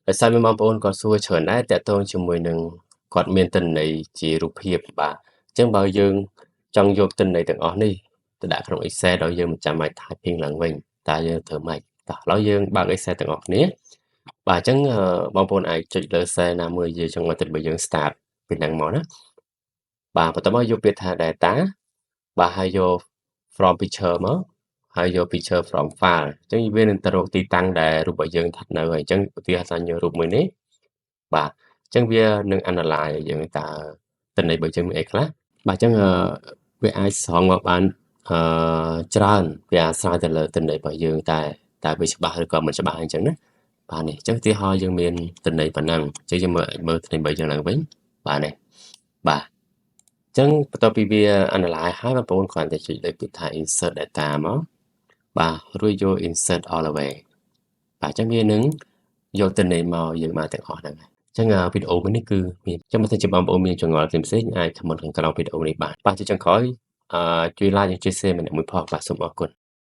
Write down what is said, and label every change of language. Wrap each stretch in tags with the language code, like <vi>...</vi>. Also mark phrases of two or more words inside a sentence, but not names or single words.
<km>ដោយសារមានបងប្អូនគាត់សួរច្រើនដែរតាក់ទងជាមួយនឹងគាត់មានទិន្នន័យជារូបភាពបាទអញ្ចឹងបើយើងចង់យកទិន្នន័យទាំងអស់នេះទៅដាក់ក្នុង Excel ដោយយើងមិនចាំបាច់ typing ឡើងវិញតើយើងធ្វើម៉េចតោះឥឡូវយើងបើក Excel ទាំងអស់គ្នាបាទអញ្ចឹងបងប្អូន អាចចុចលើ cell ណាមួយយើងចង់មកទៅបើយើង start ពីហ្នឹងមកណាបាទបន្ទាប់មកយកពាក្យថា data បាទហើយយក</km> <en>from picture</en> <km>មកហើយយក</km> <en>picture from file</en> <km>អញ្ចឹងវានឹងទៅរកទីតាំងដែលរូ បរបស់យើងស្ថិតនៅហើយអញ្ចឹងឧទាហរណ៍ថាយករូបមួយនេះបាទអញ្ចឹងវានឹង analyze ឲ្យយើងតើទិន្នន័យរបស់យើងមានអីខ្លះបាទអញ្ចឹងវាអាចស្រង់មក បានច្រើនវាអាស្រ័យទៅលើទិន្នន័យរបស់យើងតែវាច្បាស់ឬក៏មិនច្បាស់អញ្ចឹងណាបាទនេះអញ្ចឹងឧទាហរណ៍យើង មានទិន្នន័យប៉ុណ្ណឹងអញ្ចឹងយើងមើលទិន្នន័យរបស់យើងឡើងវិញបាទនេះបាទអញ្ចឹងបន្ទាប់ពីវា analyze ហើយបងប្អូនគ្រាន់តែចុចលើពាក្យថា</km> <en>insert data</en> <km>មកបាទរួចយក</km> <en>insert all the way</en> <km>បាទអញ្ចឹងវានឹងយកទិន្នន័យមកយើងបានទាំងអស់ហ្នឹងហើយអញ្ចឹងវីដេអូមួយនេះគឺមានចាំបើសិនជាបងប្អូនមានចម្ងល់ផ្សេងៗអាច comment ខាងក្រោមវីដេអូនេះបានបាទជាចុងក្រោយជួយ like និងជួយ share ម្នាក់មួយផងបាទសូមអរគុណ</km>